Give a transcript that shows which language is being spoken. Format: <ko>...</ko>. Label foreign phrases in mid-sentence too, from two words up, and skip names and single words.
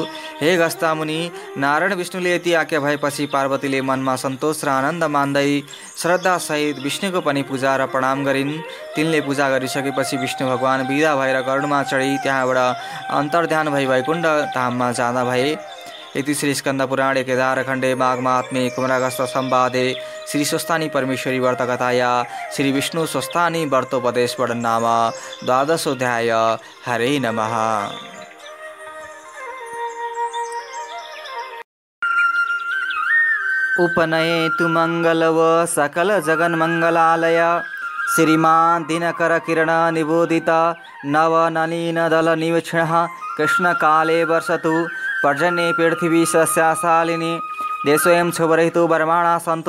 <ne>हे गस्ता मुनि, नारायण विष्णुले यति आज्ञा भएपछि पार्वतीले मनमा सन्तोष र आनन्द मान्दै श्रद्धासहित विष्णुको पनि पूजा र प्रणाम गरिन्। तिनले पूजा गरिसकेपछि विष्णु भगवान बिदा भएर गरुडमा चढी त्यहाँबाट अन्तर्ध्यान भई वैकुण्ठ धाममा जाँदा भए।</ne> <sa>इति श्री स्कन्द पुराणे केदारखण्डे माघ महात्म्ये कुमारगस्त संवादे श्री स्वस्थानी परमेश्वरी व्रतकथाया श्री विष्णु स्वस्थानी व्रतोपदेश नाम 12 हरे नमः। उपनयेतु मंगलव सकल जगन मंगलालय श्रीमान दिनकर किरण निबोधित नव नलिन दल निवीक्षण कृष्ण काले वर्षतु पर्जन्ये पृथिवी सस्याशालिनी देशोऽयं क्षोभरहितो वर्माणा सन्तु</sa>